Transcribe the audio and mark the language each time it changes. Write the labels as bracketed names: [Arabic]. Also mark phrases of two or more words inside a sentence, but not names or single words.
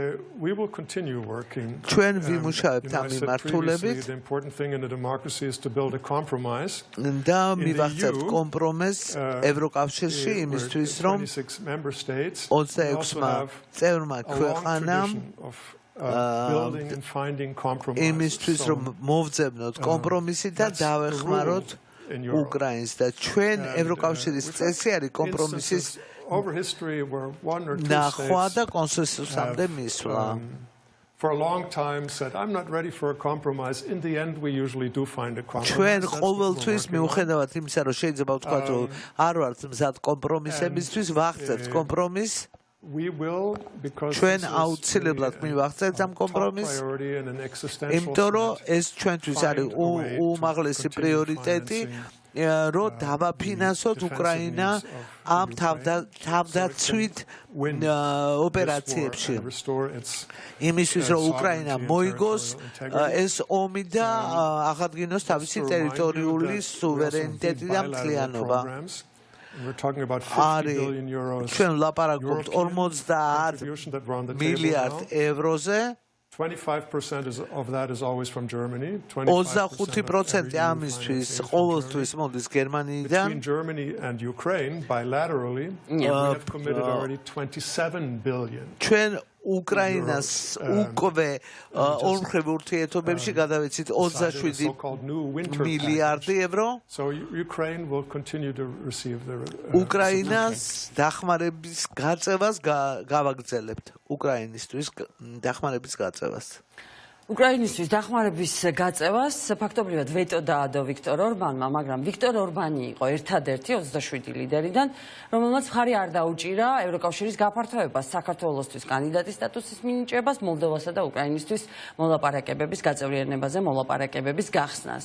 [Georgian] ჩვენ ვიმუშავებთ ამ მიმართულებით და მივახცევთ კომპრომისს ევროკავშირში იმისთვის რომ 26-მა წევრმა ქვეყანამ იმისთვის რომ მოვძებნოთ კომპრომისი და დავეხმაროთ უკრაინას და ჩვენ ევროკავშირის წესი არის კომპრომისის ნახვა და კონსენსუსამდე მისვლა. [English] For a long time said I'm not ready for a compromise. In the end we usually do find a compromise. [Georgian] ჩვენ ყოველთვის მიუხედავად იმისა რომ შეიძლება ვთქვათ რომ არ ვართ მზად კომპრომისებისთვის ვახცევთ კომპრომისს. [English] We will because [Georgian] ჩვენ აუცილებლად მივახცევთ ამ კომპრომისს. იმიტომ რომ ეს ჩვენთვის არის უმაღლესი პრიორიტეტი რომ დავაფინანსოთ უკრაინა ამ თავდაცვით ოპერაციებში. იმისთვის რომ უკრაინა მოიგოს ეს ომი და აღადგინოს თავისი ტერიტორიული სუვერენიტეტი და მთლიანობა. ჩვენ ვლაპარაკობთ 50 მილიარდ ევროზე. [English] 25% of that is always from Germany. [Georgian] 25% ამისთვის ყოველთვის მოდის გერმანიიდან. [English] Between Germany and Ukraine bilaterally we have committed already 27 billion. [Georgian] ჩვენ უკრაინას უკვე ორმხრივ ურთიერთობებში გადავეცით 27 მილიარდი ევრო. [English] So Ukraine will continue to receive the [Georgian] უკრაინას დახმარების გაწევას გავაგრძელებთ. უკრაინისთვის დახმარების გაწევას. უკრაინისთვის დახმარების გაწევას ფაქტობრივად ვეტო დაადო ვიქტორ ორბანმა, მაგრამ ვიქტორ ორბანი იყო ერთადერთი 27 ლიდერიდან, რომელმაც მხარი არ დაუჭირა ევროკავშირის გაფართოებას საქართველოსთვის კანდიდატის სტატუსის მინიჭებას, მოლდოვასა და უკრაინისთვის მოლაპარაკებების გაწევრიანებაზე მოლაპარაკებების გახსნას.